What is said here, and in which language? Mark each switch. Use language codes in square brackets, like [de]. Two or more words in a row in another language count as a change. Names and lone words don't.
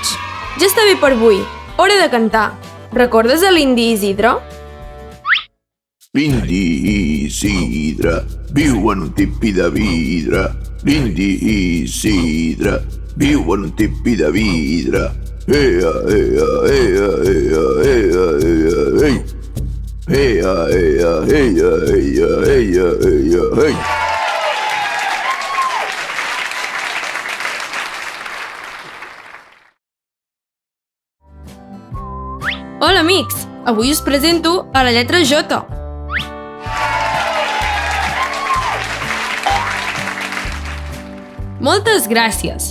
[ca] Ja està bé per avui. Hora de cantar. Recordes a l'indi Isidre? L'indi Isidre viu en un tipi de vidre. L'indi Isidre viu en un tipi de vidre. Ea, ea, ea, ea, ea, ea, ei. Ea, ea, ea, ea, ea, ea, ei. Hola amics, avui us presento a la lletra J. Moltes gràcies.